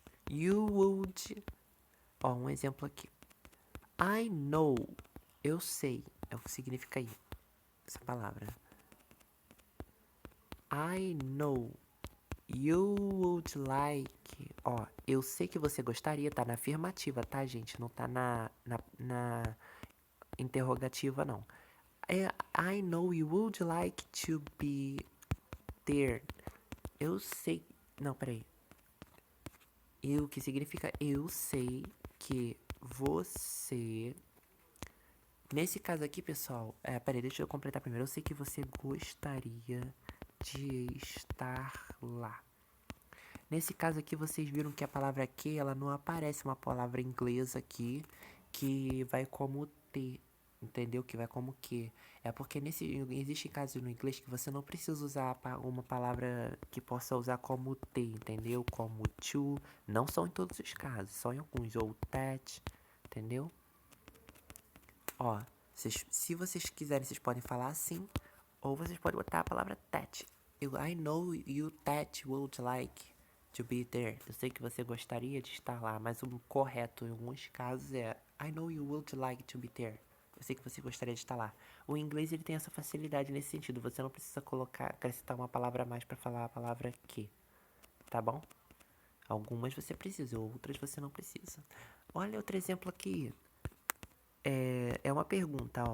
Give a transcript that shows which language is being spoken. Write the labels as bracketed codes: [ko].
[en] You would... [pt] Ó, um exemplo aqui. [en] I know. [pt] Eu sei. É o que significa aí. Essa palavra. [en] I know. You would like. [pt] Ó, eu sei que você gostaria, tá na afirmativa, tá, gente? Não tá na interrogativa, não. [en] I know you would like to be there. [pt] Eu sei. Não, peraí. Eu, que significa eu sei que você. Nesse caso aqui, pessoal. Peraí, deixa eu completar primeiro. Eu sei que você gostaria de estar lá. Nesse caso aqui, vocês viram que a palavra que, ela não aparece uma palavra inglesa aqui que vai como ter, entendeu? Que vai como que. É porque existe casos no inglês que você não precisa usar uma palavra que possa usar como ter, entendeu? Como to. Não são em todos os casos, só em alguns. Ou that, entendeu? Ó, se vocês quiserem, vocês podem falar assim. Ou vocês podem botar a palavra that. [en] I know you that would like to be there. [pt] Eu sei que você gostaria de estar lá, mas o correto em alguns casos é [en] I know you would like to be there. [pt] Eu sei que você gostaria de estar lá. O inglês, ele tem essa facilidade nesse sentido. Você não precisa colocar, acrescentar uma palavra a mais pra falar a palavra que, tá bom? Algumas você precisa, outras você não precisa. Olha outro exemplo aqui. É uma pergunta, ó.